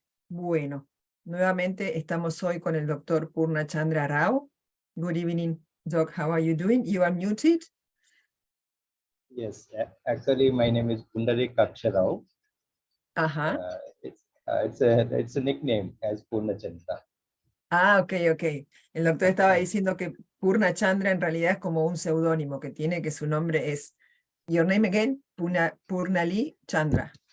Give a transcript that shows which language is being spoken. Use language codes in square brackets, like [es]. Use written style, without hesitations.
[es] Bueno, nuevamente estamos hoy con el doctor Purna Chandra Rao. [en] Good evening, Doc. How are you doing? You are muted. Yes, actually, my name is Pundari Rao. Ajá. It's a nickname as Purna Chandra. Ah, ok. [es] El doctor estaba diciendo que Purna Chandra en realidad es como un seudónimo que tiene, que su nombre es, [en] your name again, [es] Purnali Chandra.